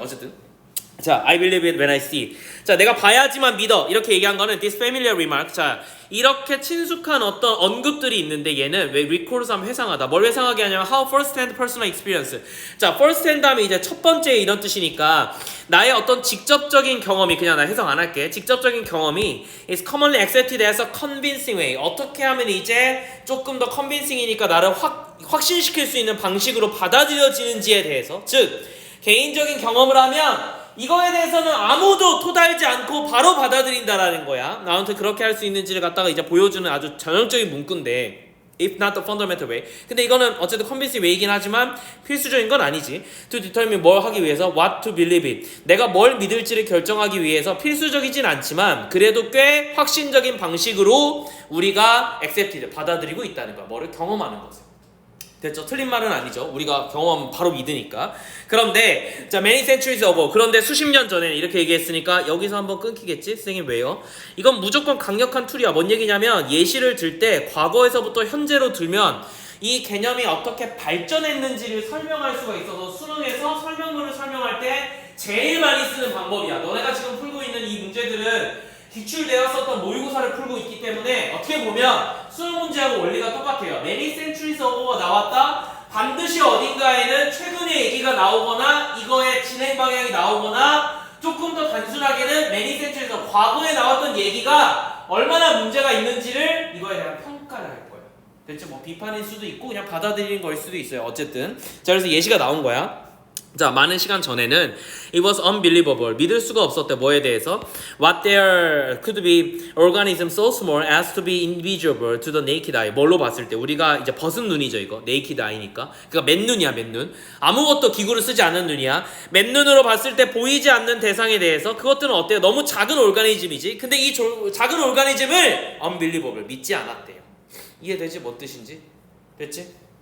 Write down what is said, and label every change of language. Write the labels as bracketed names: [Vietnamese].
[Korean] 어쨌든 자, [English] I believe it when I see it. [Korean] 자, 내가 봐야지만 믿어. 이렇게 얘기한 거는 [English] this familiar remark. [Korean] 자, 이렇게 친숙한 어떤 언급들이 있는데 얘는 왜 recalls 하면 회상하다. 뭘 회상하게 하냐면 [English] how first hand personal experience. [Korean] 자, first hand 하면 이제 첫 번째 이런 뜻이니까 나의 어떤 직접적인 경험이, 그냥 나 해석 안 할게. 직접적인 경험이 [English] is commonly accepted as a convincing way. [Korean] 어떻게 하면 이제 조금 더 convincing이니까 나를 확신시킬 수 있는 방식으로 받아들여지는지에 대해서, 즉 개인적인 경험을 하면 이거에 대해서는 아무도 토달지 않고 바로 받아들인다라는 거야. 아무튼 그렇게 할 수 있는지를 갖다가 이제 보여주는 아주 전형적인 문구인데, [English] if not the fundamental way. [Korean] 근데 이거는 어쨌든 convincing way이긴 하지만 필수적인 건 아니지. [English] to determine [Korean] 뭘 하기 위해서, [English] what to believe it. [Korean] 내가 뭘 믿을지를 결정하기 위해서 필수적이진 않지만 그래도 꽤 확신적인 방식으로 우리가 accepted, 받아들이고 있다는 거야. 뭐를 경험하는 것을. 됐죠? 틀린 말은 아니죠. 우리가 경험하면 바로 믿으니까. 그런데 자, [English] many centuries ago, [Korean] 그런데 수십 년 전에 이렇게 얘기했으니까 여기서 한번 끊기겠지? 선생님 왜요? 이건 무조건 강력한 툴이야. 뭔 얘기냐면 예시를 들 때 과거에서부터 현재로 들면 이 개념이 어떻게 발전했는지를 설명할 수가 있어서 수능에서 설명문을 설명할 때 제일 많이 쓰는 방법이야. 너네가 지금 풀고 있는 이 문제들은 기출되었었던 모의고사를 풀고 있기 때문에 어떻게 보면 수능 문제하고 원리가 똑같아요. [English] Many centuries ago [Korean] 가 나왔다. 반드시 어딘가에는 최근의 얘기가 나오거나 이거의 진행 방향이 나오거나 조금 더 단순하게는 Many centuries에서 과거에 나왔던 얘기가 얼마나 문제가 있는지를 이거에 대한 평가를 할 거예요. 대체 뭐 비판일 수도 있고 그냥 받아들이는 거일 수도 있어요. 어쨌든 자 그래서 예시가 나온 거야. 자 많은 시간 전에는 [English] it was unbelievable [Korean] 믿을 수가 없었대. [English] 뭐에 대해서 what there could be organisms so small as to be invisible to the naked eye. [Korean] 뭘로 봤을 때 우리가 이제 벗은 눈이죠. 이거 naked eye니까 그러니까 맨눈이야. 맨눈 아무것도 기구를 쓰지 않는 눈이야. 맨눈으로 봤을 때 보이지 않는 대상에 대해서 그것들은 어때요? 너무 작은 오르가니즘이지. 근데 이 작은 오르가니즘을 unbelievable 믿지 않았대요. 이해되지? 뭔 뜻인지? 됐지?